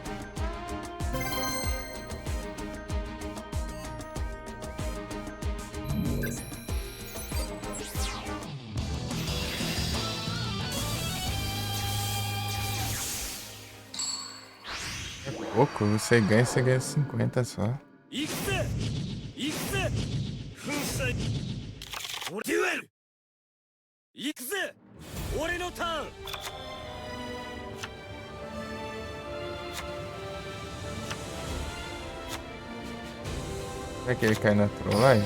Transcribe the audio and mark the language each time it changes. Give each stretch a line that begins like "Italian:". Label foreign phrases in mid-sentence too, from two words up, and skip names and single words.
Portuguese: É pouco, você ganha 50 só.
Japanese: 行くぜ行くぜ粉砕デュエル行くぜ俺のターン
Portuguese: Será que ele cai na trollagem?